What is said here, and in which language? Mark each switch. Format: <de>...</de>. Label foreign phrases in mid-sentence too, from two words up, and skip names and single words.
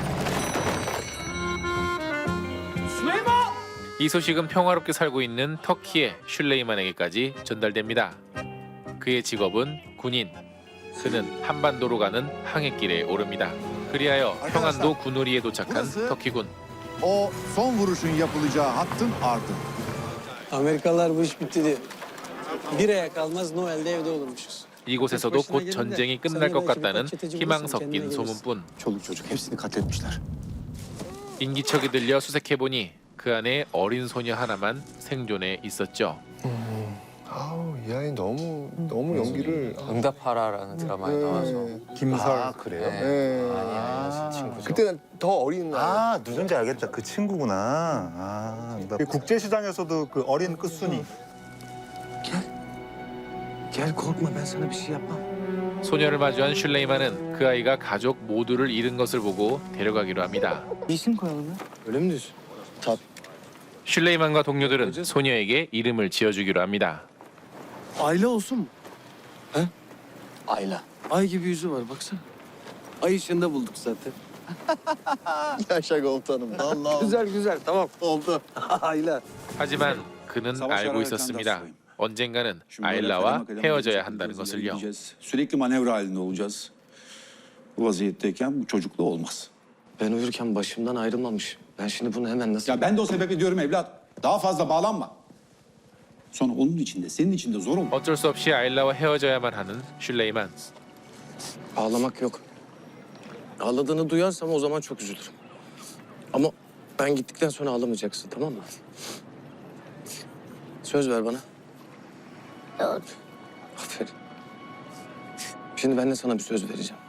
<ko>이 소식은 평화롭게 살고 있는 터키의 슐레이만에게까지 전달됩니다. 그의 직업은 군인. 그는 한반도로 가는 항해길에 오릅니다. 그리하여 평안도 군우리에 도착한 터키군.</ko> <tr>O son vuruşun yapılacağı hattın ardı. Amerikalılar bu iş bitti diyor. Bir aya kalmaz Noel'de evde olurmuşuz.</tr> <ko>이곳에서도 곧 전쟁이 끝날 것 같다는 희망 섞인 소문뿐.</ko> <tr>Çoluk çocuk hepsini katletmişler.</tr> <ko>인기척이 들려 수색해보니 그 안에 어린 소녀 하나만 생존해 있었죠. 아우 이 아이 너무 연기를 응답하라라는 드라마에 나와서 김설. 아, 그래요? 네. 그때는 더 어린 아, 누군지 알겠다. 그 친구구나. 아, 그 국제시장에서도 그 어린 끝순이.</ko> <tr>Gel korkma ben sana bir şey yapmam.</tr> <ko>소녀를 마주한 슐레이만은 그 아이가 가족 모두를 잃은 것을 보고 데려가기로 합니다.</ko> <tr>İsim koyalım ya. Öyle mi diyorsun?</tr> <ko>슐레이만과 동료들은 소녀에게 이름을 지어주기로 합니다.</ko> <tr>Ayla olsun mu? He? Ayla. Ay gibi yüzü var baksana. Ay ışığında bulduk zaten. Yaşa komutanım. Vallahi Güzel güzel tamam. oldu. Ayla.</tr> <ko>하지만 그는 알고 있었습니다. 언젠가는 아일라와 헤어져야 한다는 것을요.</ko> <tr>Sürekli manevra halinde olacağız. Bu vaziyetteyken bu çocukla olmaz. Ben uyurken başımdan ayrılmamış. Ben şimdi bunu hemen nasıl... Ya ben de o sebeple diyorum evlat. Daha fazla bağlanma. Sonra onun için de senin için de zor olur.</tr> <ko>어쩔 수 없이 아일라와 헤어져야만 하는 슐레이만.</ko> <tr>Ağlamak yok. Ağladığını duyarsam o zaman çok üzülürüm. Ama ben gittikten sonra ağlamayacaksın tamam mı? Söz ver bana. Söz. Aferin. Şimdi ben de sana bir söz vereceğim.</tr>